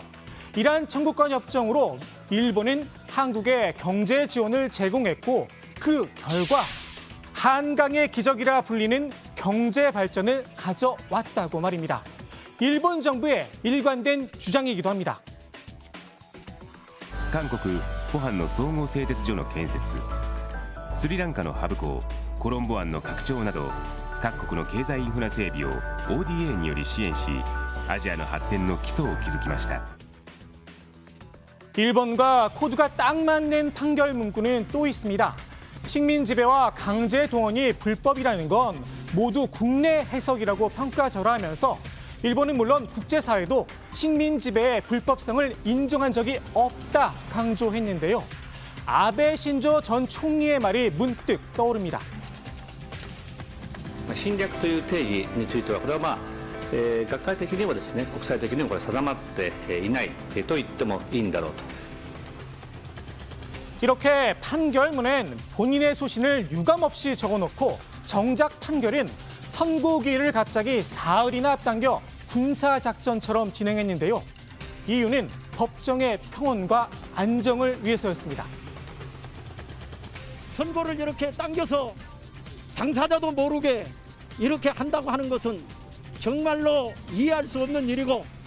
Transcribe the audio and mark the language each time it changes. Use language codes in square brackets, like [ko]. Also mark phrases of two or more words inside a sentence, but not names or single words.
[ko] 이란 청구권 협정으로 일본은 한국에 경제 지원을 제공했고 그 결과 한강의 기적이라 불리는 경제 발전을 가져왔다고 말입니다. 일본 정부의 일관된 주장이기도 합니다. [ja] 韓国ポハンの総合製鉄所の建設、スリランカのハブ港、コロンボ湾の拡張など各国の経済インフラ整備を ODA により支援しアジアの発展の基礎を築きました。 [ko] 일본과 코드가 딱 맞는 판결 문구는 또 있습니다. 식민 지배와 강제 동원이 불법이라는 건 모두 국내 해석이라고 평가절하하면서 일본은 물론 국제사회도 식민 지배의 불법성을 인정한 적이 없다 강조했는데요. 아베 신조 전 총리의 말이 문득 떠오릅니다. [ja] 侵略という定義についてはこれは学会的にはですね国際的にもこれ定まっていないと言ってもいいんだろうと。 [ko] 이렇게 판결문엔 본인의 소신을 유감없이 적어놓고 정작 판결은 선고기일을 갑자기 사흘이나 앞당겨 군사작전처럼 진행했는데요. 이유는 법정의 평온과 안정을 위해서였습니다. 선고를 이렇게 당겨서 당사자도 모르게 이렇게 한다고 하는 것은 정말로 이해할 수 없는 일이고,